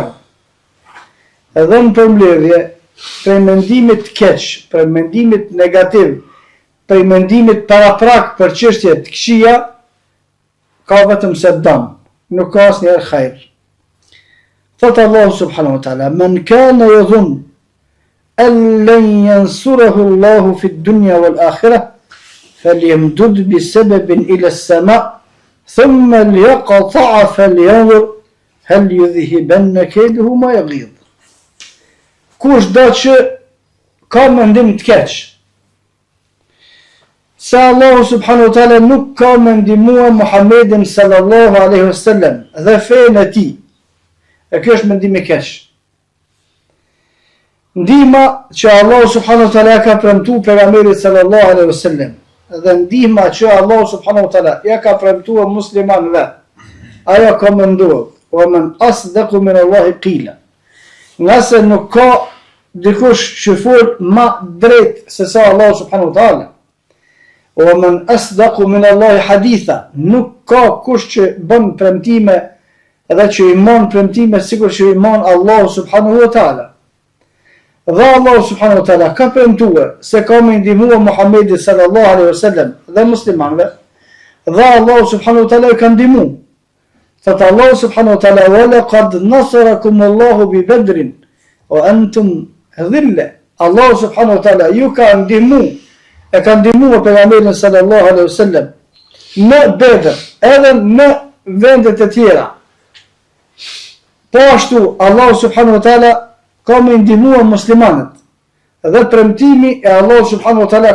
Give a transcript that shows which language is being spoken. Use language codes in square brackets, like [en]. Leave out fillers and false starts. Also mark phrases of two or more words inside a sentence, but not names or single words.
[sq] Edhe në përmbledhje, prej mendimit keq, prej mendimit negativ, prej mendimit paraprak për çështje të këqija, ka vetëm se dëm, nuk ka asnjëherë hajër. [ar] Thot Allahu سبحانه وتعالى: "من كان يظن أن لن ينصره الله في الدنيا والآخرة فليمدد بسبب إلى السماء ثم ليقطع فلينظر هل يذهبن كيده ما يغيظ." [sq] Kush do që ka mendim të keq, se Allahu [ar] سبحانه وتعالى [sq] nuk ka me ndihmua Muhammedin [ar] صلى الله عليه وسلم [sq] dhe fenë e tij, e kjo është mendim i keq. Ndihma që Allahu [ar] سبحانه وتعالى [sq] ka premtuar pejgamberit [ar] صلى الله عليه وسلم [sq] dhe ndihma që Allahu [ar] سبحانه وتعالى [sq] ja ka premtuar muslimanëve, ajo komendohet: [ar] "ومن أصدق من الله قيلا." [sq] Nëse nuk ka dikush që fol ma drejt se sa Allah [ar] سبحانه وتعالى, ومن أصدق من الله حديثا, [sq] nuk ka kush që bën premtime edhe që i mon premtime sikur që i mon Allah [ar] سبحانه وتعالى. [sq] Dhe Allah [ar] سبحانه وتعالى [sq] ka premtuar se ka me ndihmua Muhammedi [ar] صلى الله عليه وسلم [sq] dhe muslimanëve, dhe Allah [ar] سبحانه وتعالى [sq] ka ndihmu. [ar] Thot Allah سبحانه وتعالى: "ولقد نصركم الله ببدر وأنتم أذلة." [sq] Allah [ar] سبحانه وتعالى [sq] ju ka ndihmu, e ka ndihmuar pejgamberin [ar] صلى الله عليه وسلم [sq] në Bedr, edhe në vendet e tjera. Po ashtu Allah [ar] سبحانه وتعالى [sq] ka më ndihmuar muslimanët, dhe premtimi e Allah [ar] سبحانه وتعالى